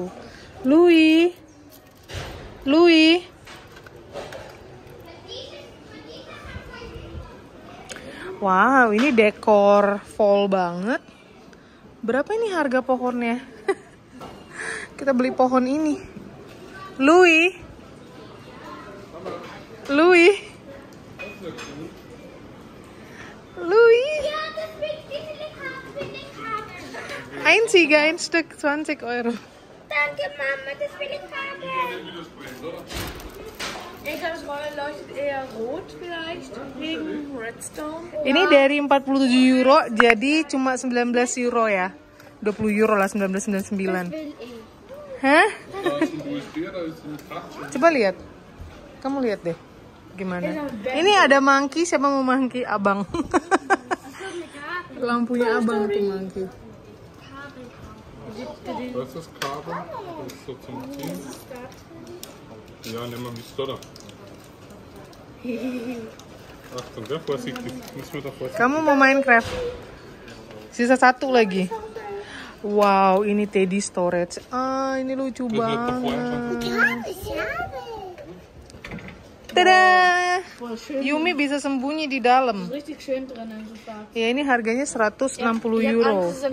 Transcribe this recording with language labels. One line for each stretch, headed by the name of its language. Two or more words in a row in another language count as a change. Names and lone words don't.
Indonesian: Louis. Wow, ini dekor fall banget. Berapa ini harga pohonnya? Kita beli pohon ini. Louis.
German: Einziger, ein Stück, 20 Euro. Danke, Mama, das will ich haben. Ich glaube, das Roller leuchtet eher rot vielleicht, wegen Redstone.
Indonesian: Ini dari 47 euro, jadi cuma 19 euro ya. 20 euro lah, 19,99. Hah? Coba lihat. Kamu lihat deh. Gimana? Ini ada monkey, siapa mau monkey? Abang. Lampunya abang tuh monkey.
German: Was ist das Kabel? Das ist so zum Ziehen. Ja, nimm mal die Stotter. Achtung, sehr vorsichtig. Müssen wir doch vorsichtig.
Indonesian: Kamu mau Minecraft? Sisa satu lagi. Wow, ini
English: Teddy storage.
Indonesian: Ini lucu banget. Tada! Yumi bisa sembunyi di dalam. Ya, ini harganya 160 euro.